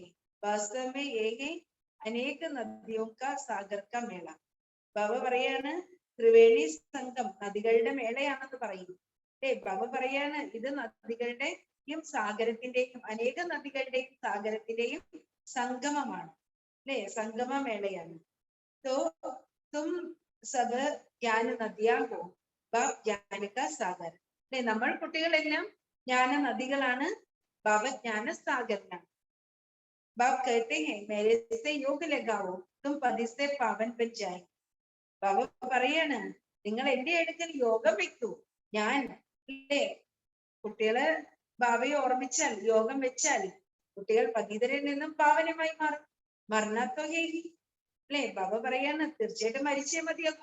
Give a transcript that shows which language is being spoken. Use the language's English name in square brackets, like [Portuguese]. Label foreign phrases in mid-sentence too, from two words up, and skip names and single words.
[Hindi] वास्तव में ये है अनेक नदियों का सागर का मेला. [Malayalam] ബാബ പറയാണ് ത്രിവേണി സംഗം നദികളുടെ മേളയാണെന്ന് പറയും. അല്ലെ? ബാബ പറയാണ് ഇത് നദികളുടെയും സാഗരത്തിന്റെയും അനേക നദികളുടെയും സാഗരത്തിന്റെയും സംഗമമാണ്. അല്ലെ? സംഗമ മേളയാണ്. [Hindi] तो तुम सब ज्ञान नदियां हो बाप ज्ञान का सागर. [Malayalam] അല്ലെ? നമ്മൾ കുട്ടികളെല്ലാം ജ്ഞാന നദികളാണ്, ബാബ ജ്ഞാന സാഗരനാണ്. [Hindi] बाप कहते हैं मेरे से योग लगाओ तुम पति से पावन बन जाए. [Malayalam] ബാബ പറയാണ് നിങ്ങൾ എന്റെ അടുക്കൽ യോഗം വെക്കൂ. ഞാൻ ഇല്ലേ കുട്ടികളെ ബാബയെ ഓർമ്മിച്ചാൽ യോഗം വെച്ചാൽ കുട്ടികൾ പതിതരിൽ നിന്നും പാവനമായി മാറും. [Hindi] मरण तो है ही [Malayalam] അല്ലെ ബാബ പറയാണ് തീർച്ചയായിട്ടും മരിച്ചേ മതിയാകും.